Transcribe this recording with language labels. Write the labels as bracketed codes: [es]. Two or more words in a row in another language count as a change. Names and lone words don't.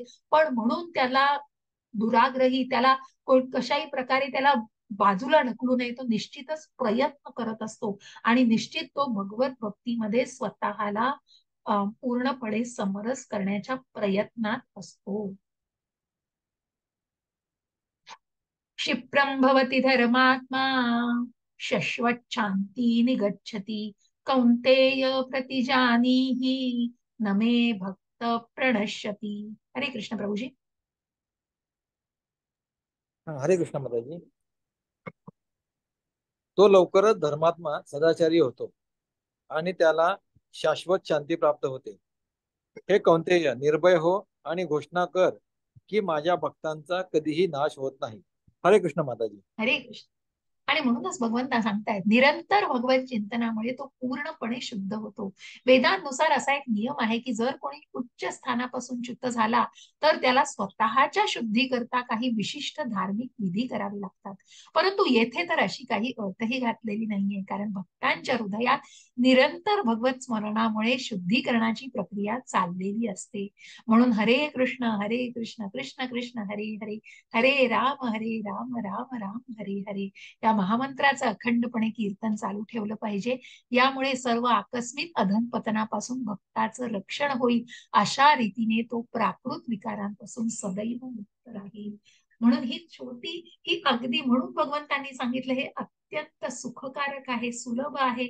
[mr] पण म्हणून त्याला दुराग्रही, त्याला कशाही प्रकारे त्याला बाजूला ढकलू नये. तो निश्चितच प्रयत्न करत असतो आणि निश्चित तो भगवत भक्तीमध्ये स्वतःला पूर्णपणे समरस करण्याच्या प्रयत्नात असतो. [sa] क्षिप्रं भवति धर्मात्मा शश्वच्छान्ति निगच्छति कौन्तेय प्रतिजानीहि न मे भक्त प्रणश्यति. हरे कृष्ण प्रभुजी. हरे कृष्ण माताजी. [mr] तो लवकरच धर्मात्मा सदाचारी होतो आणि त्याला शाश्वत शांती प्राप्त होते. हे कौंतेय, निर्भय हो आणि घोषणा कर की माझ्या भक्तांचा कधीही नाश होत नाही. [sa] हरे कृष्ण माताजी. हरे कृष्ण. [mr] आणि म्हणूनच भगवंता सांगतायत निरंतर भगवत चिंतनामुळे तो पूर्णपणे शुद्ध होतो. वेदांनुसार असा एक नियम आहे की जर कोणी उच्च स्थानापासून च्युत झाला तर त्याला स्वतःच्या शुद्धीकरता काही विशिष्ट धार्मिक विधी करावे लागतात. परंतु येथे तर अशी काही अटही घातलेली नाहीये, कारण भक्तांच्या हृदयात निरंतर भगवत स्मरणामुळे शुद्धीकरणाची प्रक्रिया चाललेली असते. म्हणून [sa] हरे कृष्ण कृष्ण कृष्ण हरे हरे, हरे राम राम राम हरे हरे [mr] या महामंत्राचं अखंडपणे कीर्तन चालू ठेवलं पाहिजे. यामुळे सर्व आकस्मिक अधःपतनापासून भक्ताचं रक्षण होईल. अशा रीतीने तो प्राकृत विकारांपासून सदैव मुक्त राहील. म्हणून ही अगदी म्हणून भगवंतांनी सांगितलं हे अत्यंत सुखकारक आहे, सुलभ आहे.